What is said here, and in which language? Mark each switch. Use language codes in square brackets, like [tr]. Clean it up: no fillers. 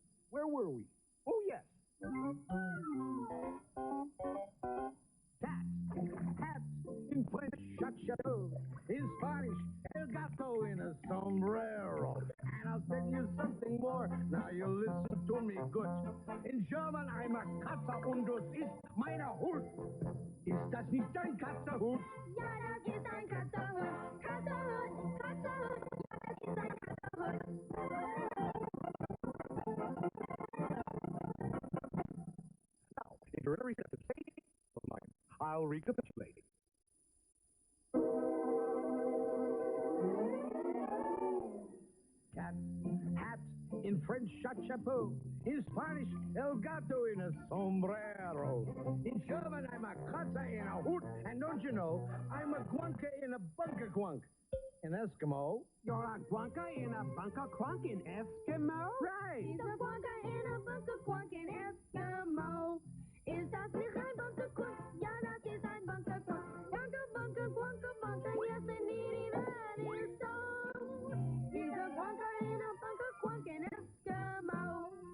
[en] Where were we? Oh, yes. Cat, hat, in French, chapeau. In Spanish, [es] el gato [en] in a sombrero. And I'll tell you something more. Now you listen to me good. In German, I'm a [de] Katze und das ist meine Hut. Ist das nicht dein Katzerhut? Ja, das ist ein Katzerhut. Katzerhut, Katzerhut. Ja, das ist ein Katzerhut. [en] Now, for every step of saying of mine, I'll recapitulate. Cat, hat, in French, chapeau. In Spanish, [es] el gato [en] in a sombrero. In German, I'm a Katze in a hoot. And don't you know, I'm a Guanka in a bunker quunk. In Eskimo, You're a guanka in a bunker crunk in Eskimo? right. He's a Guanka in a bunker quunk in Eskimo. [de] Ist das nicht ein bunker quunk? Ja, das ist ein bunker quunk. [en] Bunker, bunker, bunker, bunker. Yes, indeed, that is so. He's a Guanka in a bunker quunk in Eskimo.